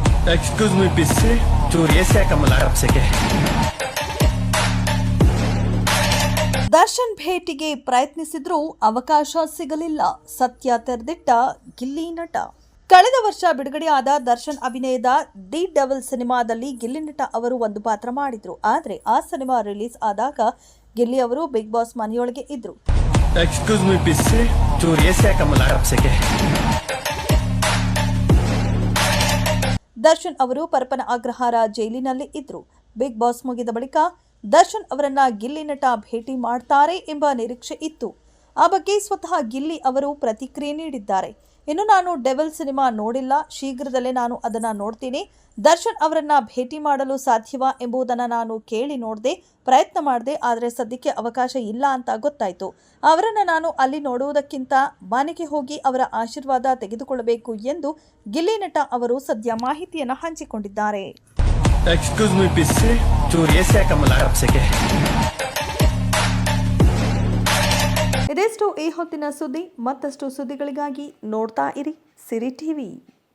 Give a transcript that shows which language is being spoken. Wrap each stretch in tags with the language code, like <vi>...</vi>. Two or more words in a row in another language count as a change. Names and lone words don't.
<en>Excuse me, pisse.</en> <hi>चोरी से कमला रब से के</hi> <kn>ದರ್ಶನ್ ಭೇಟಿಗೆ ಪ್ರಯತ್ನಿಸಿದ್ರೂ ಅವಕಾಶ ಸಿಗಲಿಲ್ಲ. ಸತ್ಯ ತೆರೆದಿಟ್ಟ ಗಿಲ್ಲಿ ನಟ. ಕಳೆದ ವರ್ಷ ಬಿಡುಗಡೆಯಾದ ದರ್ಶನ್ ಅಭಿನಯದ ದಿ ಡೆವಿಲ್ ಸಿನಿಮಾದಲ್ಲಿ ಗಿಲ್ಲಿ ನಟ ಅವರು ಒಂದು ಪಾತ್ರ ಮಾಡಿದ್ರು. ಆದರೆ ಆ ಸಿನಿಮಾ ರಿಲೀಸ್ ಆದಾಗ ಗಿಲ್ಲಿ ಅವರು ಬಿಗ್ ಬಾಸ್ ಮನೆಯೊಳಗೆ ಇದ್ರು.</kn> <en>Excuse me, pisse.</en> <hi>चोरी से कमला रब से के</hi> <kn>ದರ್ಶನ್ ಅವರು ಪರಪನ ಅಗ್ರಹಾರ ಜೈಲಿನಲ್ಲಿ ಇದ್ರು. ಬಿಗ್ ಬಾಸ್ ಮುಗಿದ ಬಳಿಕ ದರ್ಶನ್ ಅವರನ್ನ ಗಿಲ್ಲಿ ನಟ ಭೇಟಿ ಮಾಡ್ತಾರೆ ಎಂಬ ನಿರೀಕ್ಷೆ ಇತ್ತು. ಆ ಬಗ್ಗೆ ಸ್ವತಃ ಗಿಲ್ಲಿ ಅವರು ಪ್ರತಿಕ್ರಿಯೆ ನೀಡಿದ್ದಾರೆ. ಇನ್ನು ನಾನು ಡೆವಿಲ್ ಸಿನಿಮಾ ನೋಡಿಲ್ಲ, ಶೀಘ್ರದಲ್ಲೇ ನಾನು ಅದನ್ನ ನೋಡ್ತೀನಿ. ದರ್ಶನ್ ಅವರನ್ನ ಭೇಟಿ ಮಾಡಲು ಸಾಧ್ಯವಾ ಎಂಬುದನ್ನ ನಾನು ಕೇಳಿ ನೋಡಿದೆ, ಪ್ರಯತ್ನ ಮಾಡಿದೆ. ಆದರೆ ಸದ್ಯಕ್ಕೆ ಅವಕಾಶ ಇಲ್ಲ ಅಂತ ಗೊತ್ತಾಯ್ತು. ಅವರನ್ನ ನಾನು ಅಲ್ಲಿ ನೋಡುವುದಕ್ಕಿಂತ ಮನೆಗೆ ಹೋಗಿ ಅವರ ಆಶೀರ್ವಾದ ತೆಗೆದುಕೊಳ್ಳಬೇಕು ಎಂದು ಗಿಲ್ಲಿ ನಟ ಅವರು ಸದ್ಯ ಮಾಹಿತಿಯನ್ನು ಹಂಚಿಕೊಂಡಿದ್ದಾರೆ.</kn> <en>Excuse me, pisse.</en> <hi>चोरी से कमला रब से के</hi> <kn>ಇದೆಷ್ಟು ಈ ಹೊತ್ತಿನ ಸುದ್ದಿ. ಮತ್ತಷ್ಟು ಸುದ್ದಿಗಳಿಗಾಗಿ ನೋಡ್ತಾ ಇರಿ ಸಿರಿ ಟಿವಿ.</kn>